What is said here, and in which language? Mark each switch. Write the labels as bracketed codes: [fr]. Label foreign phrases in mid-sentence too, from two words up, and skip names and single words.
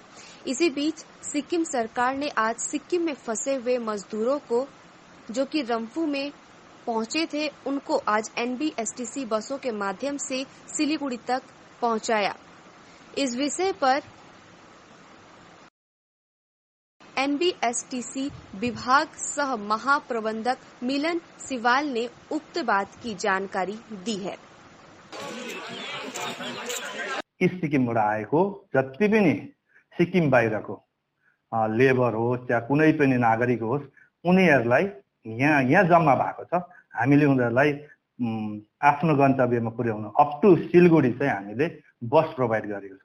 [hi] इसी बीच सिक्किम सरकार ने आज सिक्किम में फंसे हुए मजदूरों को जो कि रंगपू में पहुंचे थे उनको आज NBSTC बसों के माध्यम से सिलीगुड़ी तक पहुंचाया। इस विषय पर NBSTC विभाग सह महाप्रबंधक मिलन सिवाल ने उक्त बात की जानकारी दी है। [ne] सिक्किमबाट आएको जति पनि सिक्किम बाहिरको लेबर होस् या कुनै पनि नागरिक होस् उनीहरूलाई यहाँ जम्मा भएको छ। हामीले उनीहरूलाई आफ्नो गन्तव्यमा पुर्याउन [en] up to [ne] सिलगढी चाहिँ हामीले [en] bus provide [ne] गरेको छौँ।